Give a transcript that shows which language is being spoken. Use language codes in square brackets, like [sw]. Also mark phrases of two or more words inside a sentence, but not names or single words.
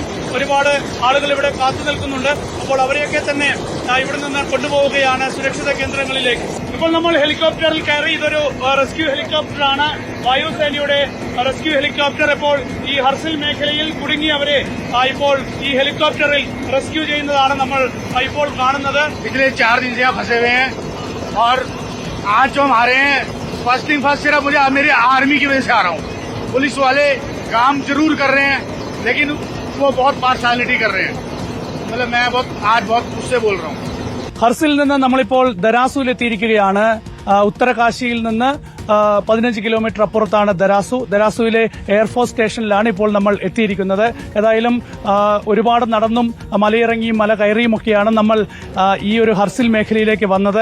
[ml] ഒരുപാട് ആളുകൾ ഇവിടെ കാത്തു നിൽക്കുന്നുണ്ട്. അപ്പോൾ അവരെയൊക്കെ തന്നെ ഇവിടെ നിന്ന് കൊണ്ടുപോവുകയാണ് സുരക്ഷിത കേന്ദ്രങ്ങളിലേക്ക്. ഇപ്പോൾ നമ്മൾ ഹെലികോപ്റ്ററിൽ കയറി. ഇതൊരു റെസ്ക്യൂ ഹെലികോപ്റ്ററാണ്, വായുസേനയുടെ [en] rescue helicopter. [ml] ഇപ്പോൾ ഈ ഹർസിൽ മേഖലയിൽ കുടുങ്ങിയവരെ ഇപ്പോൾ ഈ ഹെലികോപ്റ്ററിൽ റെസ്ക്യൂ ചെയ്യുന്നതാണ് നമ്മൾ ഇപ്പോൾ കാണുന്നത്. [hi] पिछले 4 दिन से यहाँ फंसे हुए हैं और आज जो हम आ रहे हैं फर्स्ट सिर्फ मुझे मेरी आर्मी की वजह से आ रहा हूँ. पुलिस वाले काम जरूर कर रहे हैं लेकिन वो बहुत पार्शलिटी कर रहे हैं. मतलब मैं आज बहुत उससे बोल रहा हूँ. [ml] ഹർസിൽ നിന്ന് നമ്മളിപ്പോൾ ദരാസുവിലെത്തിയിരിക്കുകയാണ്. ഉത്തരകാശിയിൽ നിന്ന് 15 കിലോമീറ്റർ അപ്പുറത്താണ് ദരാസു. ദരാസുവിലെ [en] Air Force stationilaanu [ml] ഇപ്പോൾ നമ്മൾ എത്തിയിരിക്കുന്നത്. ഏതായാലും ഒരുപാട് നടന്നും മലയിറങ്ങിയും മല കയറിയുമൊക്കെയാണ് നമ്മൾ ഈ ഒരു ഹർസിൽ മേഖലയിലേക്ക് വന്നത്.